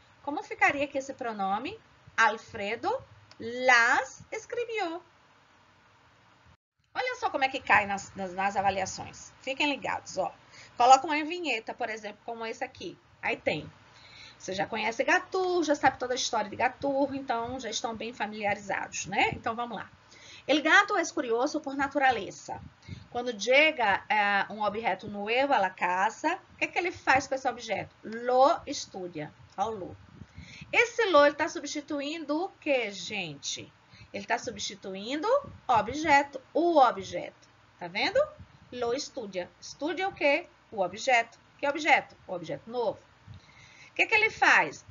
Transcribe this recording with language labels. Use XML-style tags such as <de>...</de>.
<pt>Como ficaria aqui esse pronome? Alfredo las escreveu. Olha só como é que cai nas avaliações. Fiquem ligados, ó. Coloca uma vinheta, por exemplo, como esse aqui. Aí tem. Você já conhece Gatur, já sabe toda a história de Gatur, então já estão bem familiarizados, né? Então, vamos lá.</pt> <es>El gato es curioso por natureza.</es> <pt>Quando chega um objeto novo à casa, o que é que ele faz com esse objeto?</pt> <es>Lo estudia.</es> <pt>Olha o lo. Esse lo, ele está substituindo o que, gente? Ele está substituindo objeto, o objeto. Tá vendo?</pt> <es>Lo estudia. Estudia</es> <pt>o quê? O objeto. Que objeto? O objeto novo. O que é que ele faz?</pt>